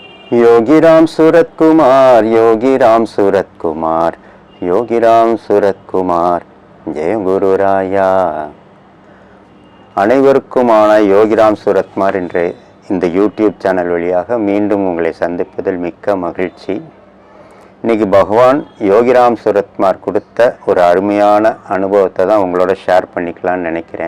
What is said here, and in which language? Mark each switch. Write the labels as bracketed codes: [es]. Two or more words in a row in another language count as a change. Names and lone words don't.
[hi] योगीराम सूरत कुमार, योगीराम सूरत कुमार, योगीराम सूरत कुमार, जय गुरु राया. [ta] அனைவருக்குமான யோகிராம் சூரத்குமார் என்ற இந்த யூடியூப் சேனல் வழியாக மீண்டும் உங்களை சந்திப்பதில் மிக்க மகிழ்ச்சி. இன்றைக்கி பகவான் யோகிராம் சூரத்குமார் கொடுத்த ஒரு அருமையான அனுபவத்தை தான் உங்களோட ஷேர் பண்ணிக்கலான்னு நினைக்கிறேன்.